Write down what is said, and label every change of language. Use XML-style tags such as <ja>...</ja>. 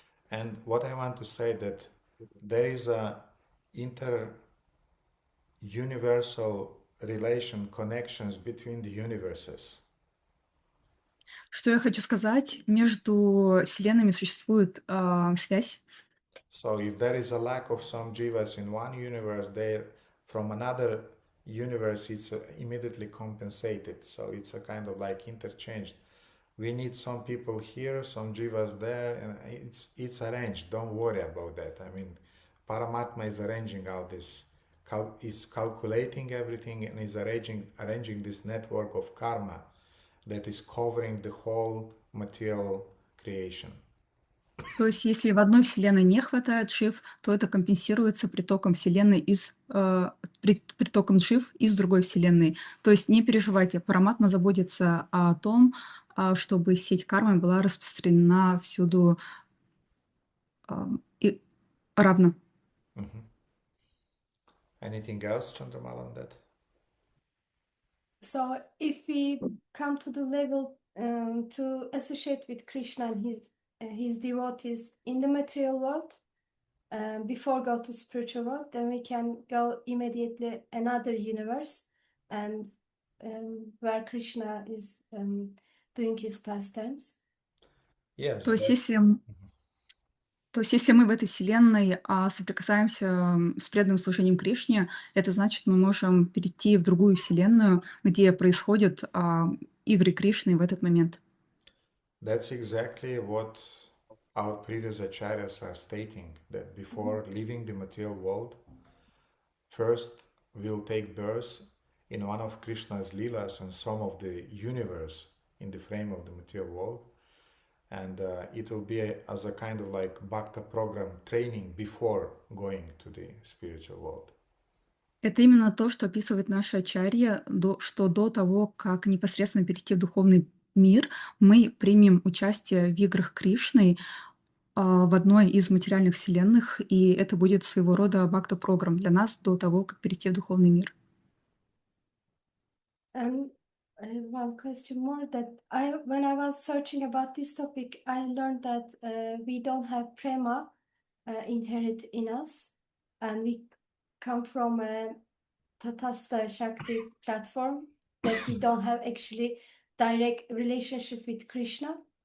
<en>And what I want to say that there is a inter-universal relation, connections between the universes.</en> <ru>Что я хочу сказать? Между вселенными существует связь.</ru> <en>So if there is a lack of some jivas in one universe, there from another universe it's immediately compensated. So it's a kind of like interchanged. We need some people here, some jivas there, and it's arranged. Don't worry about that. I mean, Paramatma is arranging all this, is calculating everything, and is arranging this network of karma that is covering the whole material creation.</en> <ru>То есть, если в одной вселенной не хватает джив, то это компенсируется притоком вселенной притоком джив из другой вселенной. То есть не переживайте, Параматма заботится о том, чтобы сеть кармы была распространена всюду и равно.</ru> <en>Anything else, Chandramala, on that? So if we come to the level to associate with Krishna and his devotees in the material world, before go to spiritual world, then we can go immediately another universe, and where Krishna is doing his pastimes. Yes.</en> <ru>То есть, если мы в этой вселенной соприкасаемся с преданным служением Кришне, это значит, мы можем перейти в другую вселенную, где происходят игры Кришны в этот момент.</ru> <en>That's exactly what our previous acharyas are stating, that before leaving the material world, first we'll take birth in one of Krishna's leelas and some of the universe in the frame of the material world, and it will be as a kind of like bhakta program training before going to the spiritual world.</en> <ru>Это именно то, что описывает наша ачарья, что до того, как непосредственно перейти в духовный мир, мы примем участие в играх Кришны в одной из материальных вселенных, и это будет своего рода бхакта-программ для нас до того, как перейти в духовный мир.</ru> <en>And one question more, that when I was searching about this topic, I learned that we don't have prema inherent in us, and we come from Tatastha Shakti platform, that we don't have actually direct relationship with Krishna.</en>